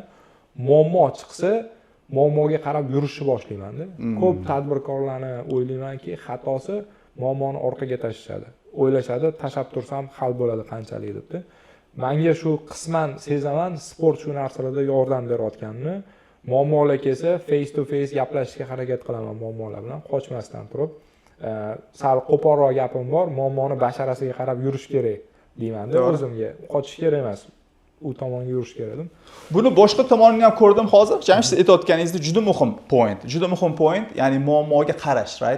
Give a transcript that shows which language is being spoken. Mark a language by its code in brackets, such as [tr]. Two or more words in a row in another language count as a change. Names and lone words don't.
[uz] Muammo chiqsa, muammoga qarab yurishni boshlayman-da. Ko'p tadbirkorlarni o'ylaymanki, xatosi muammoni orqaga tashlashadi. O'ylashadi, tashab tursam hal bo'ladi qanchalik debdi. Menga shu qisman sezaman, sport shu narsalarda yordam berayotganini. Muammolar kelsa, [en] face to face [uz] gaplashishga harakat qilaman muammolar bilan, qochmasdan turib. Sal qo'polroq gapim bor, muammoni basharasiga qarab yurish kerak deyman-da o'zimga. Qochish kerak emas, u tomonga yurish kerak. Buni boshqa tomonini ham ko'rdim hozir. Siz aytayotganingizda juda muhim point, ya'ni muammoga qarash, right?